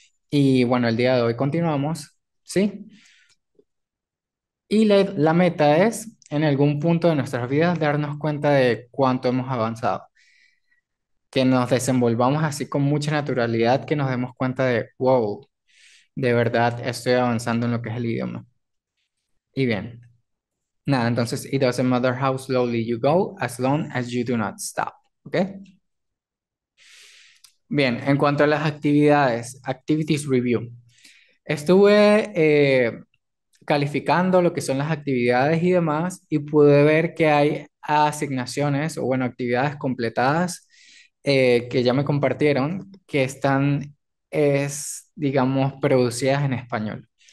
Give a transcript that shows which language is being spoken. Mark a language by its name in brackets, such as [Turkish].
[Spanish] Y bueno, el día de hoy continuamos, ¿sí? Y la meta es, en algún punto de nuestras vidas, darnos cuenta de cuánto hemos avanzado, que nos desenvolvamos así con mucha naturalidad, que nos demos cuenta de, wow, de verdad estoy avanzando en lo que es el idioma. Y bien, nada, entonces, [English] it doesn't matter how slowly you go, as long as you do not stop. ¿Ok? [Spanish] Bien, en cuanto a las actividades, Activities Review. Estuve calificando lo que son las actividades y demás y pude ver que hay asignaciones o bueno, actividades completadas que ya me compartieron que están, digamos, producidas en español.